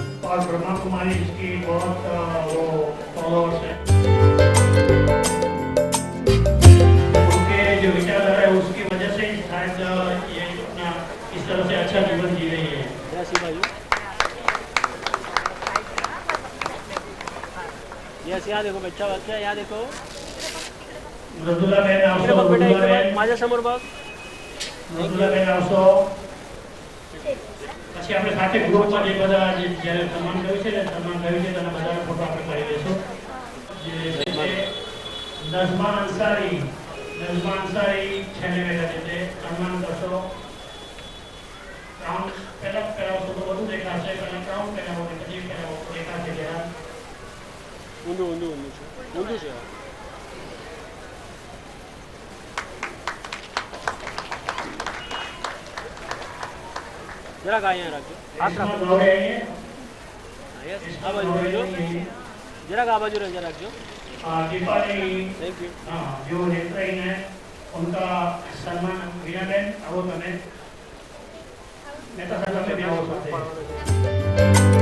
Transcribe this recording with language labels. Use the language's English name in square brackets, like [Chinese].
[Hindi] और ब्रह्मा कुमारी इसकी बहुत वो फॉलोअर्स है उनके जो विचारधारा है उसकी वजह से ही शायद ये अपना इस तरह से अच्छा जीवन जी रही है। यस यहाँ देखो बच्चा बच्चा यहाँ देखो [Gujarati] मृदुला बहन આવશો [Marathi] बेटा एक माझ्या समोर बघ [Gujarati] મૃદુલા બહેન આવશો પછી આપણે સાથે ગ્રુપમાં જે બધા જ્યારે સન્માન કર્યું છે ને સન્માન કર્યું છે તેના બધા ફોટો આપણે કરી દઈશું જે છે નઝમા અંસારી છેલ્લે બેઠા છે તે સન્માન કરશો ક્રાઉન પહેલા કરાવશો તો બધું દેખાશે પહેલા ક્રાઉન કરાવો પછી કરાવો દેખાશે જરા ઊંધું છે જરાક અહીંયા રાખજો હાથ રાખો યસ આ બાજુ રાખજો જરાક આ બાજુ રાખજો [Hindi] दीपाली [English] thank you [Hindi] हाँ जो नेत्रहीन है उनका सम्मान वीणा बहन [Gujarati] आवो तमे [Hindi] नेता साहब भी आवो सकते